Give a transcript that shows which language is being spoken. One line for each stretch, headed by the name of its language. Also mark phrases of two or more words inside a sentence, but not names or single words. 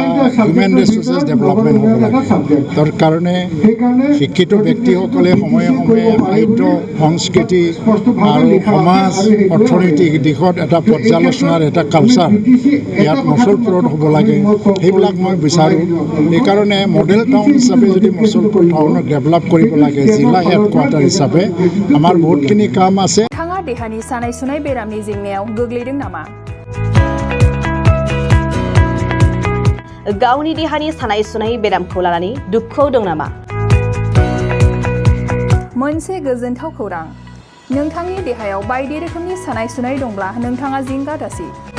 English: human resources development
Assamese: হ'ব লাগে তাৰ কাৰণে শিক্ষিত ব্যক্তিসকলে সময়ে সাহিত্য সংস্কৃতি আৰু সমাজ অৰ্থনৈতিক দিশত এটা পৰ্যালোচনাৰ এটা কালচাৰ ইয়াত মছলপুৰত হ'ব লাগে সেইবিলাক মই বিচাৰোঁ সেইকাৰণে
English: model town
Assamese: হিচাপে যদি মছলপুৰ টাউনক ডেভেলপ কৰিব লাগে জিলা হেডকোৱাৰ্টাৰ হিচাপে আমাৰ বহুতখিনি কাম আছে
Bodo: नोंथाङा देहानि सानाय सुनाय बेरामनि जेंनायाव गोग्लैदों नामा? गावनि देहानि सानाय सुनाय बेरामखौ लानानै दुखुआव दं नामा? मोनसे गोजोनथाव खौरां नोंथांनि देहायाव बायदि रोखोमनि सानाय सुनाय दंब्ला नोंथाङा जिंगा दासि